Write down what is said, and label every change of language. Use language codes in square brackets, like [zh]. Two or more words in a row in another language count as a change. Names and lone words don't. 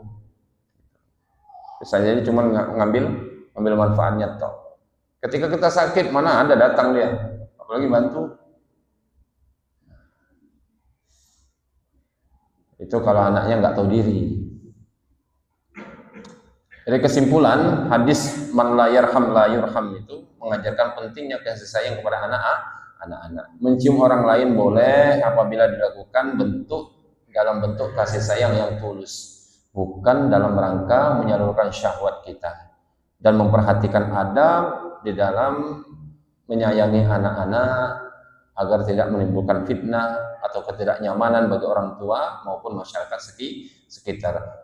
[id] Bisa jadi cuma ngambil manfaatnya toh. Ketika kita sakit, mana ada datang dia, apalagi bantu. Itu kalau anaknya nggak tahu diri. Dari kesimpulan, hadis [ar] من لا يرحم لا يرحم [id] itu mengajarkan pentingnya kasih sayang kepada anak-anak. Mencium orang lain boleh apabila dilakukan dalam bentuk kasih sayang yang tulus, bukan dalam rangka menyalurkan syahwat kita. Dan memperhatikan adab di dalam menyayangi anak-anak agar tidak menimbulkan fitnah atau ketidaknyamanan bagi orang tua maupun masyarakat sekitar.